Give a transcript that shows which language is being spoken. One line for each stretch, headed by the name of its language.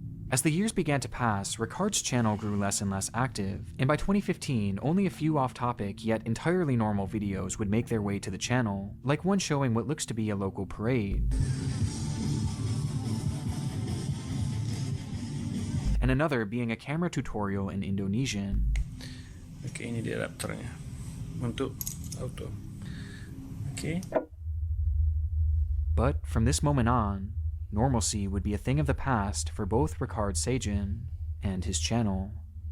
English: As the years began to pass, Ricard's channel grew less and less active, and by 2015, only a few off-topic yet entirely normal videos would make their way to the channel, like one showing what looks to be a local parade, and another being a camera tutorial in Indonesian.
Indonesian: Oke, ini dia adapternya untuk auto. Oke.
English: But from this moment on, normalcy would be a thing of the past for both Ricard Sajin and his channel.